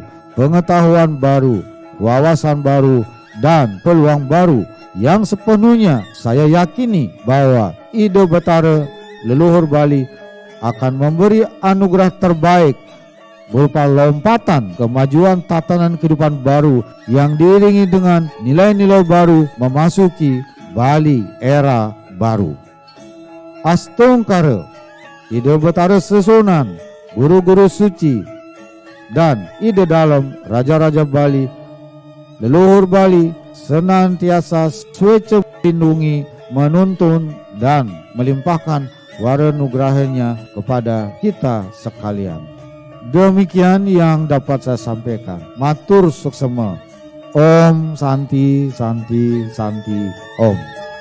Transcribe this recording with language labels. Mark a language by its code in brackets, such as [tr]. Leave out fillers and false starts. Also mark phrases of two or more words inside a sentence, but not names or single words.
[id] pengetahuan baru, wawasan baru, dan peluang baru yang sepenuhnya saya yakini bahwa ide Betara leluhur Bali akan memberi anugerah terbaik berupa lompatan kemajuan tatanan kehidupan baru yang diiringi dengan nilai-nilai baru memasuki Bali era baru. Astungkara, ide Betara Susunan, guru-guru suci, dan ide dalam Raja-Raja Bali, leluhur Bali senantiasa swece melindungi, menuntun, dan melimpahkan waranugrahanya kepada kita sekalian. Demikian yang dapat saya sampaikan. [ban] Matur suksema. [sa] Om Santi Santi Santi Om.